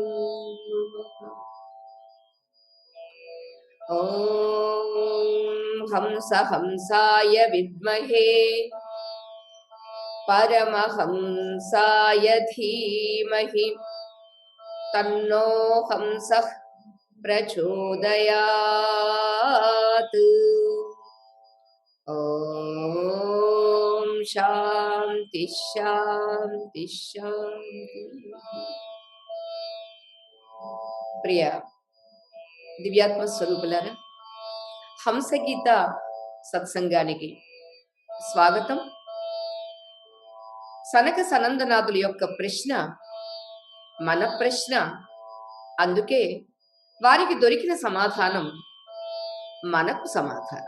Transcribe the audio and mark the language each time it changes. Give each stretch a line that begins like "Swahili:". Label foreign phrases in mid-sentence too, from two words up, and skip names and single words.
Sanskrit: ॐ हंस हंसाय विद्महे परमहंसाय धीमहि तन्नो हंसः प्रचोदयात्। ॐ शान्ति शान्ति शान्ति।
Telugu: ప్రియ దివ్యాత్మ స్వరూపులారా, హంసగీత సత్సంగానికి స్వాగతం. సనక సనందనాథుల యొక్క ప్రశ్న మన ప్రశ్న, అందుకే వారికి దొరికిన సమాధానం మనకు సమాధానం.